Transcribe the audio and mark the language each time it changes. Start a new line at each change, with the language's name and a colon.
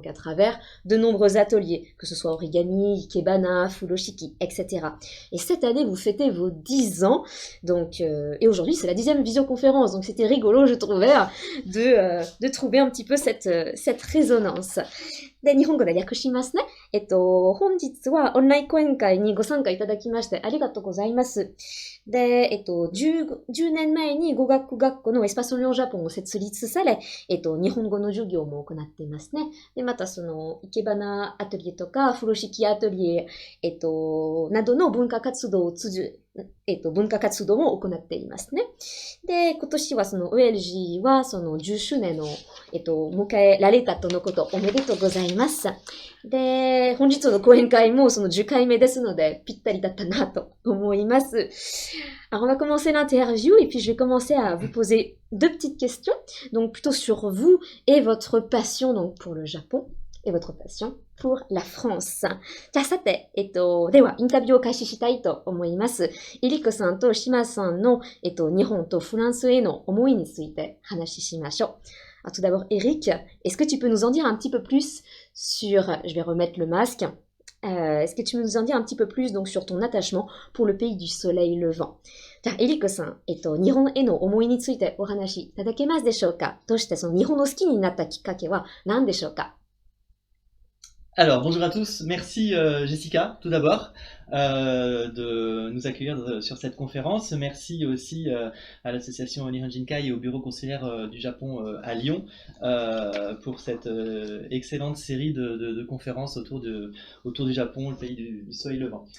French: Donc à travers de nombreux ateliers, que ce soit origami, ikebana, furoshiki, etc. Et cette année vous fêtez vos 10 ans. Donc, et aujourd'hui, c'est la 10e visioconférence, donc c'était rigolo, je trouvais, de trouver un petit peu cette résonance.
Japanese: で、日本語で訳しますね。本日はオンライン講演会にご参加いただきましてありがとうございます。で、10年前に語学学校のエスパソリョンジャポンを設立され、日本語の授業も行っていますね。で、またその、生け花アトリエとか、風呂敷アトリエ、などの文化活動を文化活動も行っていますね。で、今年はその OLG はその10周年の、迎えられたとのことおめでとうございます。で、本日の講演会もその10回目ですのでぴったりだったなと思います。
French: Alors on va commencer l'interview et puis je vais commencer à vous poser deux petites questions, donc plutôt sur vous et votre passion donc pour le Japon et votre passion pour la France.
Japanese: じゃあさて、ではインタビューを開始したいと思います。エリコさんとシマさんの、日本とフランスへの思いについて話しましょう。
French: Alors, tout d'abord, Eric, est-ce que tu peux nous en dire un petit peu plus sur, je vais remettre le masque, est-ce que tu peux nous en dire un petit peu plus donc sur ton attachement pour le pays du soleil levant?
Japanese: じゃあ、エリコさん、日本への思いについてお話しいただけますでしょうか？どうしてその日本の好きになったきっかけは何でしょうか？
French: Alors, bonjour à tous. Merci Jessica, tout d'abord, de nous accueillir sur cette conférence. Merci aussi à l'association Nihonjinkai et au bureau consulaire du Japon à Lyon pour cette excellente série de conférences autour du Japon, le pays du soleil levant.